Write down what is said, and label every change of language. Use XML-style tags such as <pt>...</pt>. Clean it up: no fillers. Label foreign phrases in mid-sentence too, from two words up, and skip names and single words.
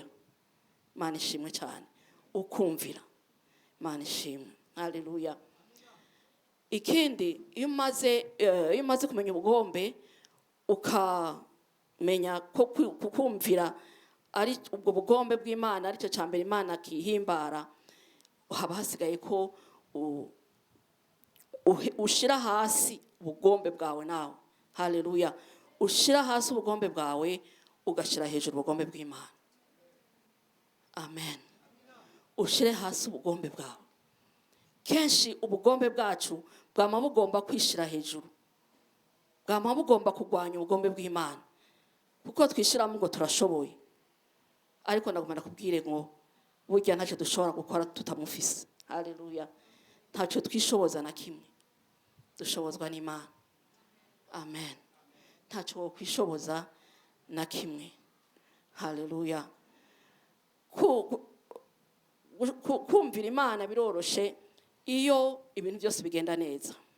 <rn>Mana ishimwe cyane. Ukumvira. Mana ishimwe. Haleluya. Ikindi, iyo umaze kumenya ubugombe, ukamenya ko kukumvira ari ubwo bugombe bw'Imana, aricyo cyambere Imana kihimbara, haba hasigaye ko ushira hasi ubugombe bwawe nawe. Haleluya. Ushira hasi ubugombe bwawe, ugashira hejuru ubugombe bw'Imana. Amen. Ushire hasi ubugombe bwawe. Kenshi ubugombe bwacu bwama bugomba kwishira hejuru, bwama bugomba kugwanya ubugombe bw'Imana, kuko twishiramo ngo turashoboye. Ariko ndagomba kubwire ngo burya ntacyo dushobora gukora tutamufise. Haleluya. Ntacyo twishoboza na kimwe, dushobozwa n'Imana. Amen. Ntacyo kwishoboza na kimwe. Haleluya. Kumvira Imana biroroshe iyo ibintu byose bigenda neza.</rn>